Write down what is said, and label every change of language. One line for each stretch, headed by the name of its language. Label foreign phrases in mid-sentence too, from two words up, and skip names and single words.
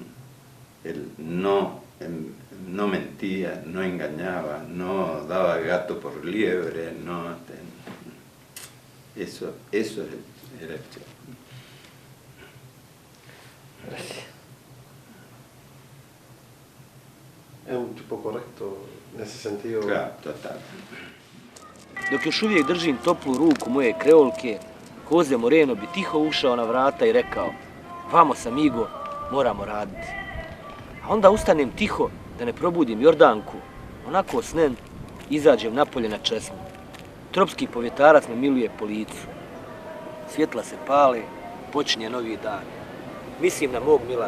Spanish: Él no mentía, no engañaba, no daba gato por liebre, eso era el Che. Gracias. Es un tipo correcto en ese sentido. Claro, total.
Bosnian: Dok još uvijek držim toplu ruku moje kreolke, Jose Moreno bi tiho ušao na vrata i rekao:
Spanish: "Vamos amigo,
Bosnian: moramo raditi." A onda ustanem tiho da ne probudim Jordanku, onako snem, izađem napolje na česmu. Tropski povjetarac me miluje po licu. Svjetla se pale, počinje novi dan. Mislim na mog Milana.